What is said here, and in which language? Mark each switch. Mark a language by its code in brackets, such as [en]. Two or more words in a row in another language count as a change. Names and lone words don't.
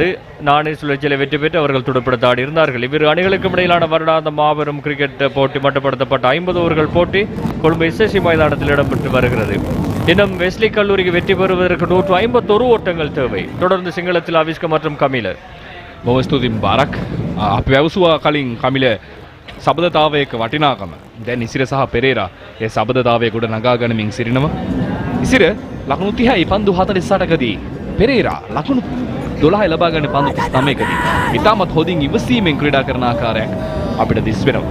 [ta] நாணய சுழற்சியில் வெற்றி பெற்று அவர்கள் துடுப்படுத்தாடி இருந்தார்கள். இவ்விரு அணிகளுக்கும் இடையிலான வருடாந்த மாபெரும் கிரிக்கெட் போட்டி மட்டுப்படுத்தப்பட்ட 50 ஓவர்கள் போட்டி கொழும்பு எஸ்எஸ்சி மைதானத்தில் இடம்பெற்று வருகிறது. இன்னும் வெஸ்லி கல்லூரிக்கு வெற்றி பெறுவதற்கு 151 ஓட்டங்கள் தேவை. தொடர்ந்து சிங்களத்தில் அவிஸ்க மற்றும் கமில. [si] බොහොම ස්තුතියි බාරක්. අපි වැවසුවා කලින් කමිල සබදතාවයක වටිනාකම. දැන් ඉසිර සහ පෙරේරා ඒ සබදතාවය ගොඩ නගා ගනිමින් සිටිනවා. ඉසිර ලකුණු 30යි පන්දු 48කදී පෙරේරා ලකුණු 12යි ලබා ගන්න පන්දු 39කදී ඉතාමත් හොඳින් ඉවසීමෙන් ක්‍රීඩා කරන ආකාරයක් අපිට දිස් වෙනවා.